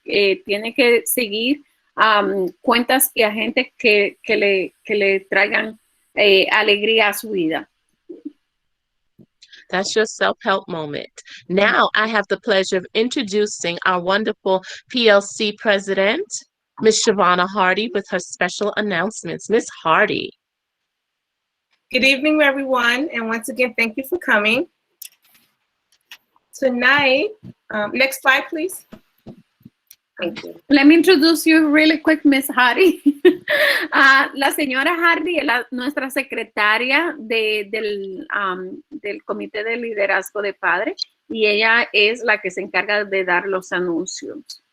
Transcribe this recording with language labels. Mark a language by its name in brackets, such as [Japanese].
[Spanish] Tiene que seguir cuentas y a gente que le traigan alegría a su vida. [English] That's your self-help moment. Now I have the pleasure of introducing our wonderful PLC president, Ms. Shavonna Hardy, with her special announcements. Ms. Hardy. Good evening, everyone, and once again, thank you for coming. Tonight, next slide, please. Thank you. Let me introduce you really quick, Miss Hardy. [Spanish] La señora Hardy es nuestra secretaria del Comité de Liderazgo de Padres y ella es la que se encarga de dar los anuncios.